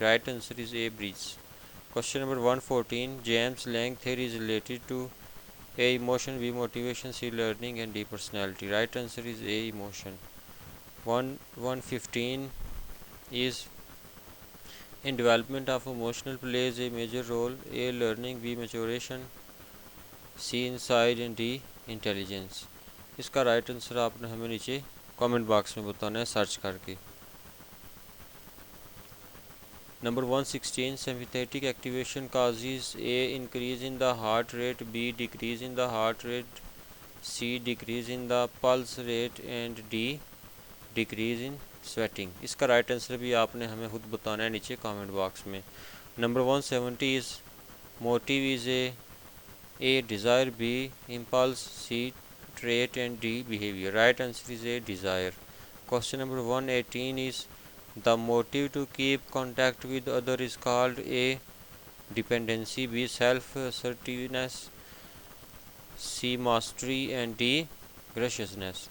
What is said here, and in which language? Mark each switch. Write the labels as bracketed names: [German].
[English] Right answer is A Bridges. Question number 114 James Lang theory is related to A emotion, B motivation, C learning, and D personality. Right answer is A emotion. 115 is in development of emotional plays a major role. A learning, B maturation, C insight, and D intelligence. [Urdu] اس کا right answer آپ نے ہمیں نیچے comment box میں بتانا ہے search کر کے. [English] Number 116 sympathetic activation causes A increase in the heart rate, B decrease in the heart rate, C decrease in the pulse rate, and D decrease in sweating. [Urdu] اس کا رائٹ آنسر بھی آپ نے ہمیں خود بتانا ہے نیچے کامنٹ باکس میں. [English] Number 170 is motive is A desire, B impulse, C trait, and D behavior. Right answer is A desire. Question number 118 is the motive to keep contact with other is called A dependency, B self assertiveness, C mastery, and D graciousness.